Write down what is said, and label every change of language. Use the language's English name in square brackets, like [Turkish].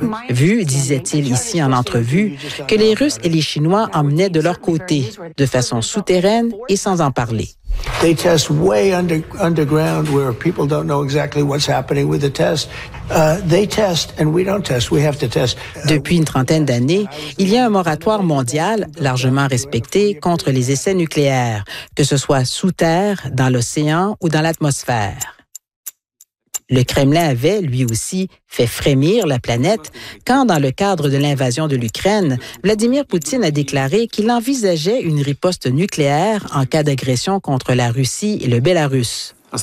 [French] Vu, disait-il ici en entrevue, que les Russes et les Chinois emmenaient de leur côté, de façon souterraine et sans en parler. [English] They test way underground where people don't know exactly what's happening with the test. They test and we don't test. We have to test. [French] Depuis une trentaine d'années, il y a un moratoire mondial largement respecté contre les essais nucléaires, que ce soit sous terre, dans l'océan ou dans l'atmosphère. Le Kremlin avait, lui aussi, fait frémir la planète quand, dans le cadre de l'invasion de l'Ukraine, Vladimir Poutine a déclaré qu'il envisageait une riposte nucléaire en cas d'agression contre la Russie et le Bélarus.